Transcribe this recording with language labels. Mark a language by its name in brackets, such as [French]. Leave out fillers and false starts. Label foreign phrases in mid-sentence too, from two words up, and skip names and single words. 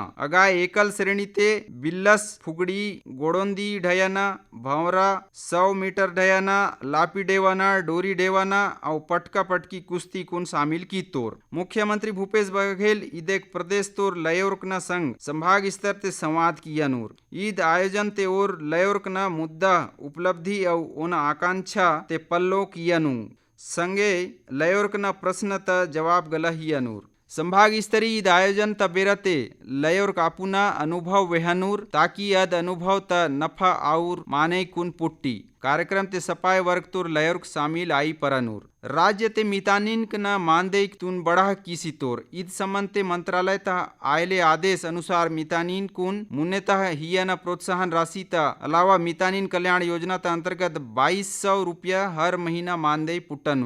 [Gondi] अगाय एकल श्रेणी ते बिल्लस फुगड़ी गोड़ोंदी ढयना भंवरा 100 मीटर ढयना लापी डेवाना डोरी डेवाना और पटका पटकी कुश्ती कुन शामिल की तोर। मुख्यमंत्री भूपेश बघेल ईदेक प्रदेश तोर लयोर्कना संघ संभाग स्तर ते संवाद किया नूर। ईद आयोजन ते और लयोर्कना मुद्दा उपलब्धि और ओना आकांक्षा ते पल्लो किया नू संगे लयोर्कना प्रश्न त जवाब गला ही अनूर। संभाग स्तरीय ईद आयोजन त बेरते लयोर कापुना अनुभव वेहनूर ताकि यद अनुभव त नफा और माने कुन पुट्टी। कार्यक्रम ते सपाय वर्ग तोर लयोर्क शामिल आई परनूर। राज्य ते मितानिन न मानदेय तुन बढ़ा किसी तोर। ईद संबंध ते मंत्रालय तह आयले आदेश अनुसार मितानिन कुन मुन्नेतः हिया न प्रोत्साहन राशि त अलावा मितानिन कल्याण योजना त अंतर्गत 2200 रुपया हर महीना मानदेय पुट्टनु।